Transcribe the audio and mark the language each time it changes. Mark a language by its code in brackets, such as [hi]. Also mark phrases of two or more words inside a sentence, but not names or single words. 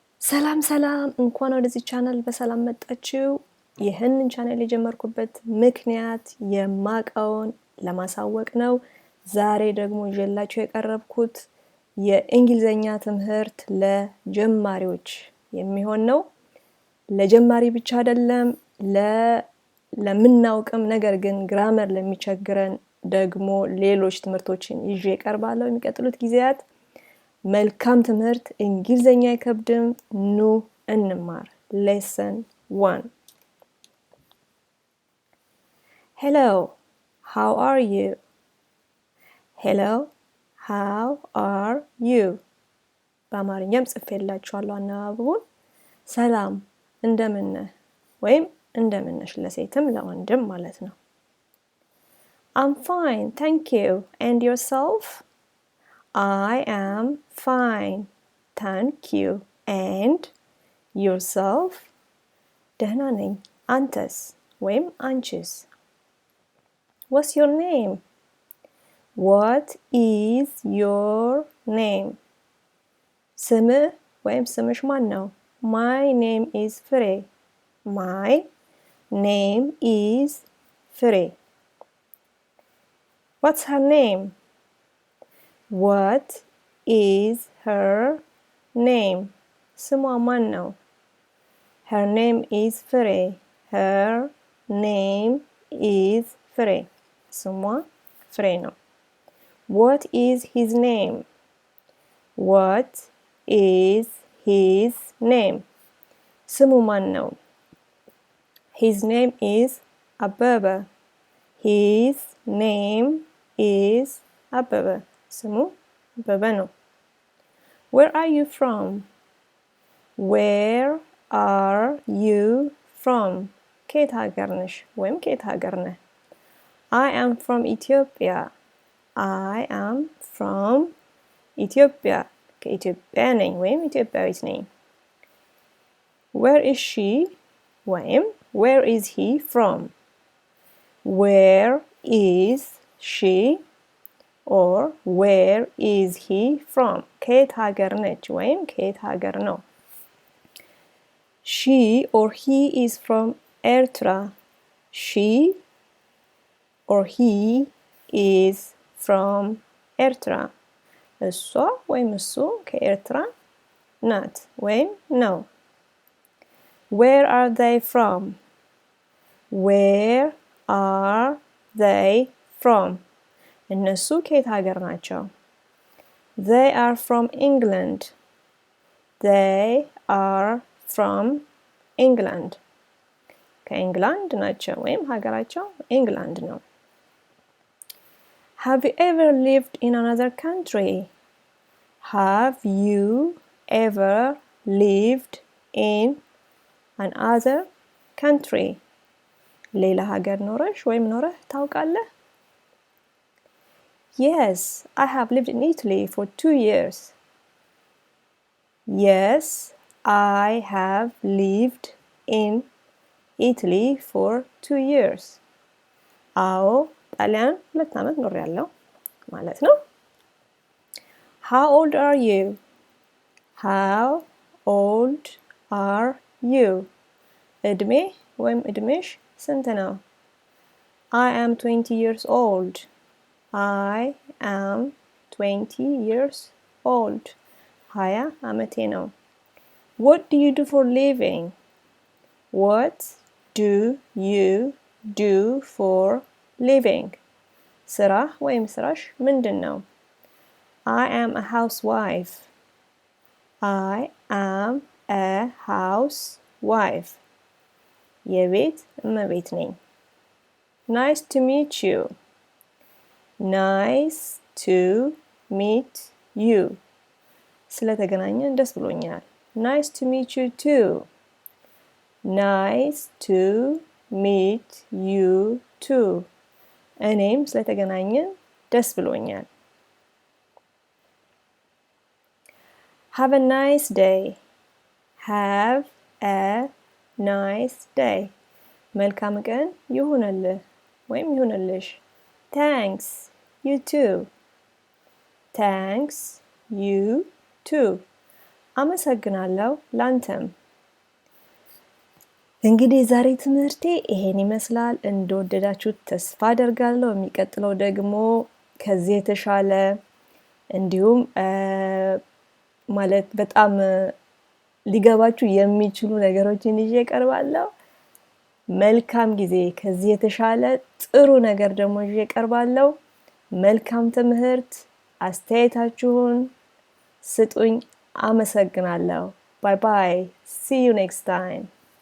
[am] ሰላም እንኳን ወደዚህ ቻናል በሰላም መጣችሁ። ይህንን ቻናል የጀመርኩበት ምክንያት የማቀውን ለማሳወቅ ነው። ዛሬ ደግሞ ይዤላችሁ የቀረብኩት የእንግሊዘኛ ትምህርት ለጀማሪዎች የሚሆን ነው። ለጀማሪ ብቻ አይደለም፣ ለምናውቅም ነገር ግን ግራመር ለሚቸግረን ደግሞ ሌሎች ትምህርቶችን ይዤ እቀርባለሁ የሚቀጥሉት ጊዜያት። መልካም ትምህርት። እንግሊዘኛ አይከብድም። ኑ እንማር። lesson 1. [en] Hello, how are you? Hello, how are you? [am] በአማርኛም ጽፌላችኋለሁ አነባበቡን። ሰላም እንደምን ነህ ወይም እንደምን ነሽ ለሴትም ለወንድም ማለት ነው። [en] I'm fine, thank you. And yourself? I am fine, thank you. And yourself? [am] ደህና ነኝ። አንተስ ወይም አንቺስ? [en] What's your name? What is your name? [am] ስምህ ወይም ስምሽ ማን ነው? [en] My name is ፍሬ። My name is ፍሬ። What's her name? What is her name? [am] ስሟ ማን ነው? [en] Her name is ፍሬ። Her name is ፍሬ። [am] ስሟ ፍሬ ነው። [en] What is his name? What is his name? [am] ስሙ ማን ነው? [en] His name is አበበ። His name is አበበ። [am] ስሙ አበበ ነው። [en] Where are you from? Where are you from? [am] ከየት ሀገር ነሽ ወይም ከየት ሀገር ነህ? [en] I am from Ethiopia. I am from Ethiopia. [am] ከኢትዮጵያ ነኝ ወይም ኢትዮጵያዊት ነኝ። [en] Where is she? ወይም where is he from? Where is she? or where is he from? [am] ከየት ሀገር ነች ወይም ከየት ሀገር ነው? [en] She or he is from Ertra. She or he is from Ertra. [am] እሷ ወይም እሱ ከኤርትራ ናት ወይም ነው። [en] Where are they from? Where are they from? [am] እነሱ ከየት ሀገር ናቸው? [en] They are from England. They are from England. [am] ከእንግላንድ ናቸው ወይም ሀገራቸው ኢንግላንድ ነው። [en] Have you ever lived in another country? Have you ever lived in another country? [am] ሌላ ሀገር ኖረሽ ወይም ኖረህ ታውቃለህ? [en] Yes, I have lived in Italy for 2 years. Yes, I have lived in Italy for 2 years. [am] አዎ ጣሊያን 2 ዓመት ኖሬያለሁ ማለት ነው። [en] How old are you? How old are you? [am] እድሜ ወይም እድሜሽ ስንት ነው? [en] I am 20 years old. I am 20 years old. 20 [am] ዓመቴ ነው። [en] What do you do for living? What do you do for living? [am] ስራ ወይም ስራሽ ምንድን ነው? [en] I am a housewife. I am a housewife. [am] የቤት እመቤት ነኝ። [en] Nice to meet you. Nice to meet you. [am] ስለተገናኘን ደስ ብሎኛል። [en] Nice to meet you too. Nice to meet you too. [am] እኔም ስለተገናኘን ደስ ብሎኛል። [en] Have a nice day. Have a nice day. [am] መልካም ቀን ይሁንልህ ወይም ይሁንልሽ። Thanks. [en] You too. Thanks. You too. [am] አመሰግናለሁ ላንተም። እንግዲህ ዛሬ ትምህርቴ ይሄን ይመስላል። እንደወደዳችሁት ተስፋ አደርጋለሁ። የሚቀጥለው ደግሞ ከዚህ የተሻለ እንዲሁም ማለት በጣም ሊገባችሁ የሚችሉ ነገሮችን ይዤ እቀርባለሁ። መልካም ጊዜ። ከዚህ የተሻለ ጥሩ ነገር ደግሞ ይዤ እቀርባለሁ። መልካም ትምህርት። አስተያየታችሁን ስጡኝ። አመሰግናለሁ። [en] bye bye. See you next time.